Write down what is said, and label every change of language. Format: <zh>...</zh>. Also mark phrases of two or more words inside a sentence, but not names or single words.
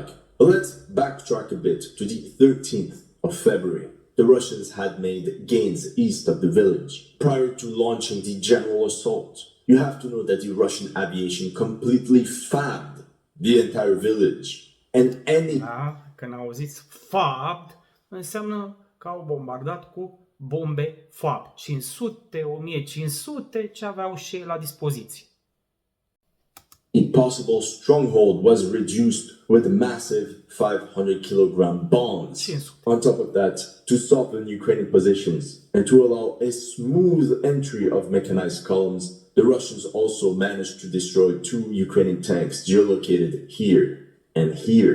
<en>Let's backtrack a bit to the 13th of February. The Russians had made gains east of the village prior to launching the general assault. You have to know that the Russian aviation completely fabbed the entire village. And any</en> <ro>Da? Când auziți FAB, înseamnă că au bombardat cu bombe FAB. 500, 1500, ce aveau și ei la dispoziție.</ro> <en>possible stronghold was reduced with massive 500 kilogram bombs. 500. On top of that, to soften Ukrainian positions and to allow a smooth entry of mechanized columns, the Russians also managed to destroy 2 Ukrainian tanks geolocated here and here.</en>